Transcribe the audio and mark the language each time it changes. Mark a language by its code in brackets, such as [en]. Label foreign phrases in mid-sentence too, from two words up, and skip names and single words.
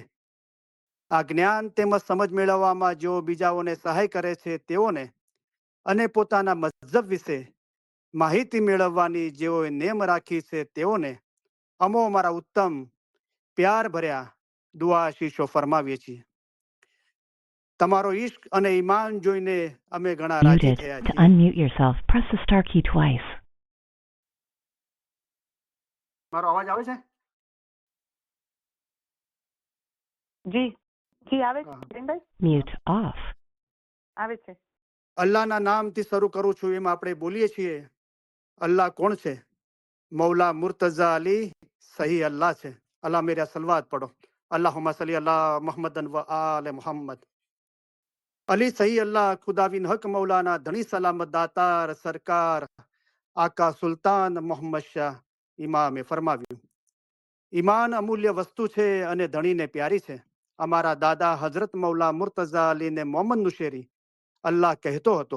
[gu] આ જ્ઞાન તેમજ સમજ મેળવવામાં જેઓ બીજાઓને સહાય કરે છે તેઓને અને પોતાના મઝહબ વિશે માહિતી મેળવવાની જેઓએ નેમ રાખી છે તેઓને અમો અમારા ઉત્તમ પ્યાર ભર્યા દુઆ આશીષો ફરમાવીએ છીએ. તમારો ઈશ્ક અને ઈમાન જોઈને અમે ઘણા રાજી [en] Muted. [gu] થયા [en] To [gu] છીએ. [en] unmute yourself, press the star key twice. [gu] મારો અવાજ આવે છે? જી જી આવે છે હા. કરીમભાઈ, [en] Mute off. [gu] આવે છે. અલ્લાહના નામથી શરૂ કરું છું. એમ આપણે બોલીએ છીએ. અલ્લાહ કોણ છે? મૌલા મુર્તઝા અલી સહી અલ્લાહ છે. [ur] اللہ میرا صلوات پڑھو. [ar] اللهم صل على محمد وآل محمد. [gu] અલી સહી અલ્લાહ ખુદાવિન હક મૌલાના ધણી સલામત દાતાર સરકાર આકા સુલતાન મોહમ્મદ શાહ ઇમામે ફરમાવ્યું, ઈમાન અમૂલ્ય વસ્તુ છે અને ધણીને પ્યારી છે. અમારા દાદા હજરત મૌલા મુર્તઝા અલીને મોહમ્મદ નુશેરી અલ્લાહ કહેતો હતો.